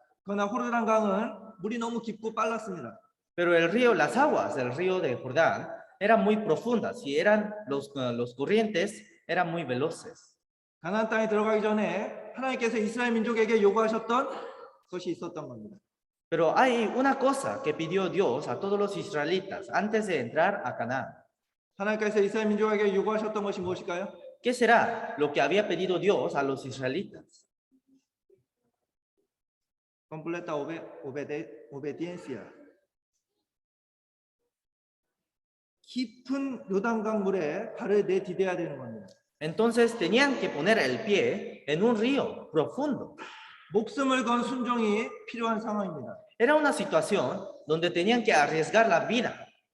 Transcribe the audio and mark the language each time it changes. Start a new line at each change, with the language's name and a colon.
Korean: 그러나 호르단 강은 물이 너무 깊고 빨랐습니다.
Spanish: Pero el río, las aguas del río de Jordán eran muy profundas y los corrientes eran muy veloces.
Korean: 가나안 땅에 들어가기 전에 하나님께서 이스라엘 민족에게 요구하셨던 것이 있었던 겁니다.
Spanish: Pero hay una cosa que pidió Dios a todos los israelitas antes de entrar a Canaán.
Korean: 하나님께서 이스라엘 민족에게 요구하셨던 것이 무엇일까요?
Spanish: ¿Qué será lo que había pedido Dios a los israelitas? completa obediencia.
Korean: 깊은 요단강 물에 발을 내디뎌야 되는 겁니다.
Spanish: Entonces tenían que poner el pie en un río profundo.
Korean: 목숨을 건 순종이 필요한 상황입니다.
Spanish: Era una situación donde tenían que arriesgar la vida.